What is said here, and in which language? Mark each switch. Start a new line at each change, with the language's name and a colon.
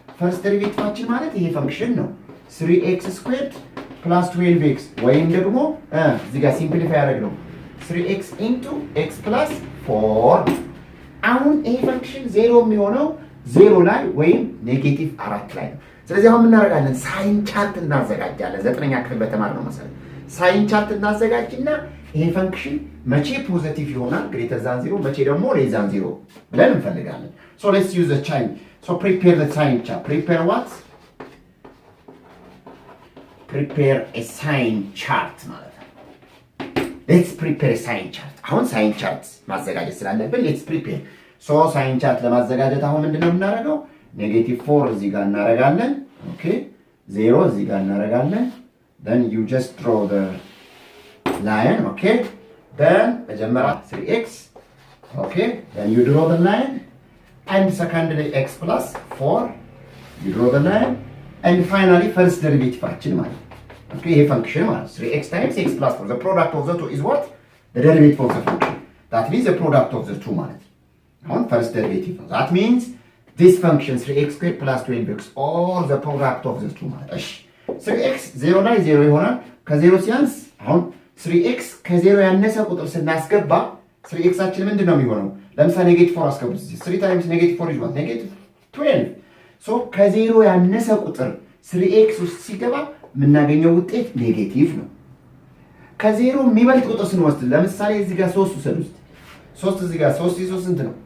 Amharic: ፈርስት ዴሪቬቲቫችን ማለት ይሄ ፈንክሽን ነው
English: 3x squared plus 12x
Amharic: ወይም ደግሞ እዚህ ጋር ሲምፕሊፋይ ያደረግነው
English: 3x into x plus 4
Amharic: አሁን ይሄ ፈንክሽን 0 የሚሆነው 0 ላይ ወይም -4 ላይ ነው። ስለዚህ አሁን ምን እናደርጋለን? ሳይን ቻርት እናዘጋጃለን። 9ኛ ክፍል በተማርነው መሰረት ሳይን ቻርት እናዘጋጅና ይሄ ፈንክሽን መቼ ፖዚቲቭ ይሆናል ግሬተር ዛን 0 መቼ ደግሞ ሌስ ዛን 0 ብለን እንፈልጋለን።
English: so let's use the sign so prepare the sign chart. prepare what? prepare a sign chart
Amharic: ማለት ነው።
English: let's prepare a sign chart.
Amharic: አሁን ሳይን ቻርት ማዘጋጀት ስላለብን
English: let's prepare
Amharic: so ሳይን ቻርት ለማዘጋጀት አሁን ምንድነው የምናደርገው? -4 እዚህ ጋር እናደርጋለን። ኦኬ 0 እዚህ ጋር እናደርጋለን።
English: then you just draw the line. okay then መጀመሪያ 3x okay then you draw the line and secondly x plus 4 you draw the line and finally first derivative
Amharic: ማለት ነው።
English: okay
Amharic: ይሄ ፈንክሽን ማለት
English: 3x times x plus 4 the product of the two is what? the derivative of the function. that means the product of the two
Amharic: ማለት አሁን
English: first derivative ነው. that means this function 3x squared plus 12x or the product of the two
Amharic: ማለት እሺ
English: 3x 0
Amharic: ላይ 0 ይሆናል። ከ0 ሲያንስ አሁን 3x ከዜሮ ያነሰ ቁጥር ስናስገባ 3x አችን ምንድነው የሚሆነው? ለምሳሌ ኔጌቲቭ 4 አስገቡት።
English: 3 ታይምስ ኔጌቲቭ 4 is what?
Amharic: ኔጌቲቭ 12 ሶ ከዜሮ ያነሰ ቁጥር 3x ውስጥ ሲገባ የምናገኘው ውጤት ኔጌቲቭ ነው። ከዜሮ የሚበልጥ ቁጥር ስንወስድ ለምሳሌ እዚህ ጋር 3 ውሰድ ውስጥ 3 እዚህ ጋር 3 3 ስንት ነው?